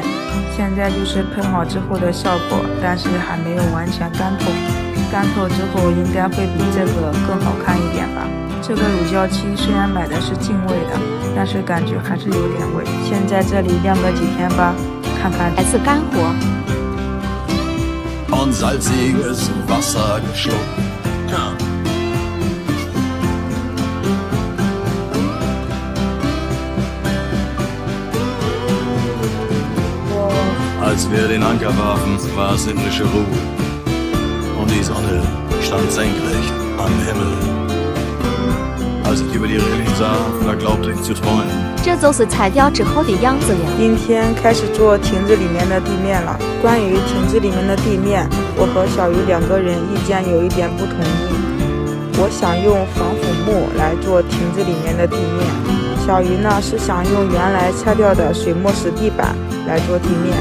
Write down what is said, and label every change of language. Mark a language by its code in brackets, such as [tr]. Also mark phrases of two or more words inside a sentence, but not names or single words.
[zh] 现在就是喷好之后的效果，但是还没有完全干透。干透之后应该会比这个更好看一点吧。这个乳胶漆虽然买的是净味的，但是感觉还是有点味。先在这里晾个几天吧，看看来自干活。 [de] Und salziges Wasser geschluckt. Als wir den Anker warfen, war es himmlische Ruhe. Und die Sonne stand senkrecht am Himmel. Als ich über die Reling sah, da glaubte ich zu träumen. [zh] 这就是拆掉之后的样子了。今天开始做亭子里面的地面了。关于亭子里面的地面，我和小鱼2个人意见有一点不统一。我想用防腐木来做亭子里面的地面，小鱼呢是想用原来拆掉的水墨石地板来做地面。